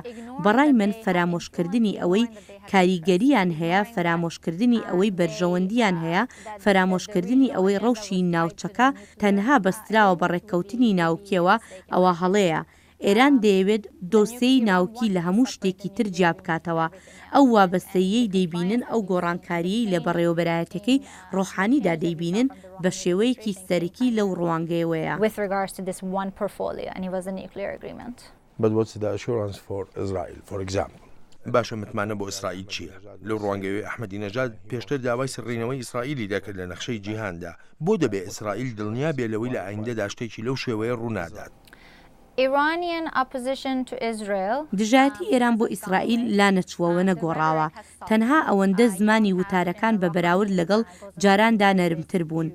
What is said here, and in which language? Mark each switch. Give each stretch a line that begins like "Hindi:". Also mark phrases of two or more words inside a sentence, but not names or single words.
Central Kurdish: بەڕای من فەرامۆشکردنی ئەوەی کاریگەریان هەیە، فەرامۆشکردنی ئەوەی بەرژەوەندیان هەیە، فەرامۆشکردنی ئەوەی ڕەوشی ناوچەکە تەنها بەستراوە بە ڕێکەوتنی ناوکیەوە ئەوە هەڵەیە. ئێران دەیەوێت دۆسەی ناوکی لە هەموو شتێکی تر جیا بکاتەوە. ئەو وابەستەیەی دەیبینن ئەو گۆڕانکاریی لە بەڕێوەبەرایەتەکەی ڕۆحانیدا دەیبینن بە شێوەیەکی سەرەکی لەو ڕوانگەیەوەیە.
English: But what's the assurance for Israel, for example?
Central Kurdish: باشە متمانە بۆ ئیسرائیل چییە؟ لەو ڕوانگەوەی ئەحمەدی نەژاد پێشتر داوای سڕینەوەی ئیسرائیلی دەکرد لە نەخشەی جیهاندا. بۆ دەبێت ئیسرائیل دڵنیا بێ لەوەی لە ئایندەدا شتێکی لەو شێوەیە ڕوونادات. دژایەتی ئێران بۆ ئیسرائیل لا نەچووەوە نەگۆڕاوە، تەنها ئەوەندە زمانی وتارەکان بە بەراورد لەگەڵ جاراندا نەرمتر بوون.